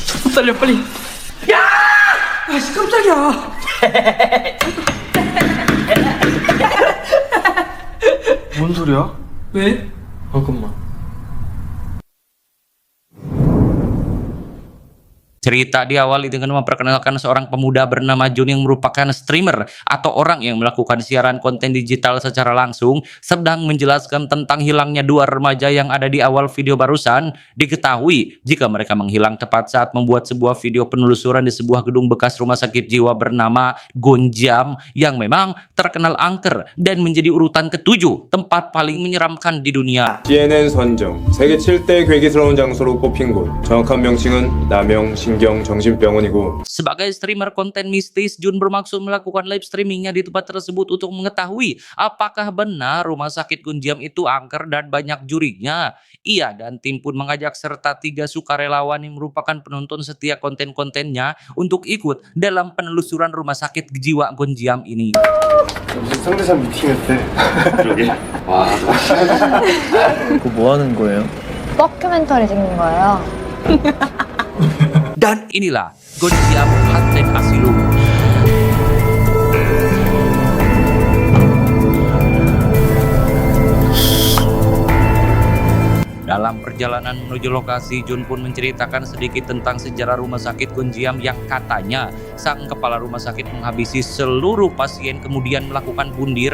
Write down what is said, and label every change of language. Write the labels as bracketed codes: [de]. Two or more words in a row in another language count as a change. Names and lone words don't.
[ko] 떨려 빨리. 야! 아씨 깜짝이야. 뭔 소리야? 왜? 잠깐만. [id] Cerita diawali dengan memperkenalkan seorang pemuda bernama Jun yang merupakan streamer atau orang yang melakukan siaran konten digital secara langsung, sedang menjelaskan tentang hilangnya dua remaja yang ada di awal video barusan. Diketahui jika mereka menghilang tepat saat membuat sebuah video penelusuran di sebuah gedung bekas rumah sakit jiwa bernama Gonjiam yang memang terkenal angker dan menjadi urutan ke-7 tempat paling menyeramkan di dunia. [ko] CNN 선정 세계 7대 괴기스러운 장소로 꼽힌 곳. 정확한 명칭은 남영 신경정신병원이고. [id] Sebagai streamer konten mistis, Jun bermaksud melakukan [en] live streamingnya [id] di tempat tersebut untuk mengetahui apakah benar rumah sakit Gonjiam itu angker dan banyak jurinya. Ia dan tim pun mengajak serta 3 sukarelawan yang merupakan penonton setia konten-kontennya untuk ikut dalam penelusuran rumah sakit jiwa Gonjiam ini. [ko] 상대사 미팅했대. 그러게. 와. 그거 뭐 하는 거예요? 다큐멘터리 찍는 거예요. [id] Dan inilah Gonjiam Haunted Asylum. Dalam perjalanan menuju lokasi, Jun pun menceritakan sedikit tentang sejarah rumah sakit Gonjiam yang katanya sang kepala rumah sakit menghabisi seluruh pasien kemudian melakukan bundir.